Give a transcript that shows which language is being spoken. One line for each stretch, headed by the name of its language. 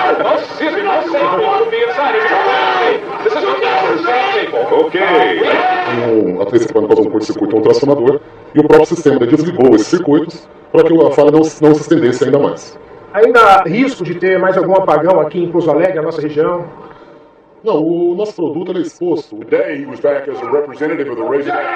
English: Most sane people would be inside. This is for sane people. Okay.
Portuguese: A três por causa de um curto-circuito um transformador e o próprio sistema desligou esses circuitos para que a falha não se estendesse ainda mais. Ainda há risco de ter mais algum apagão aqui em Pouso Alegre, a nossa região? Não, o nosso produto ele é exposto.
English: Today he was back as a representative of the Raising